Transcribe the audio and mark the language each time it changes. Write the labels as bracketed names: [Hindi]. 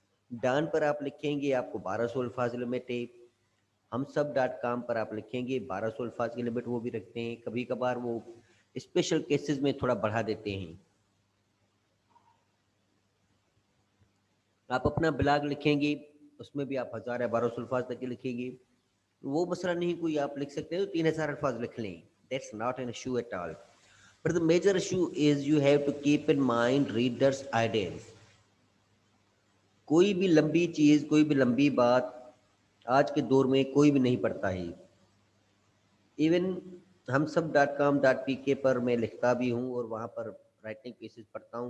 [Urdu] Dawn پر آپ لکھیں گے آپ کو 1200 الفاظ لمٹ ہے. ہم سب ڈاٹ کام پر آپ لکھیں گے 1200 الفاظ کی لمٹ وہ بھی رکھتے ہیں. کبھی کبھار وہ اسپیشل کیسز میں تھوڑا بڑھا دیتے ہیں. آپ اپنا بلاگ لکھیں گے اس میں بھی آپ 1000 یا 1200 الفاظ تک کے لکھیں گے. وہ مسئلہ نہیں کوئی, آپ لکھ سکتے ہیں تو 3000 الفاظ لکھ لیں. [English] That's not an issue at all. But the major issue is you have to keep in mind readers' ideas. [Urdu] کوئی بھی لمبی چیز, کوئی بھی لمبی بات آج کے دور میں کوئی بھی نہیں پڑھتا ہے. ایون ہم سب ڈاٹ کام ڈاٹ پی کے پر میں لکھتا بھی ہوں اور وہاں پر رائٹنگ پیسز پڑھتا ہوں.